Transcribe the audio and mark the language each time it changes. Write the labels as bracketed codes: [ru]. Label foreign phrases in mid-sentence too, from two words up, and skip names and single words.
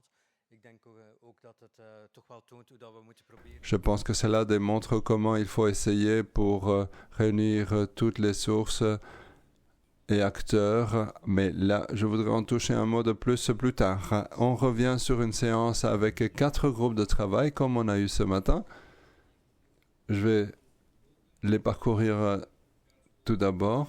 [nl] Ik denk ook dat het toch wel toont hoe dat we moeten proberen. [fr] Je pense que cela démontre comment il faut essayer pour réunir toutes les sources et acteurs. Mais là, je voudrais en toucher un mot de plus tard. On revient sur une séance avec 4 groupes de travail, comme on a eu ce matin. Je vais les parcourir tout d'abord.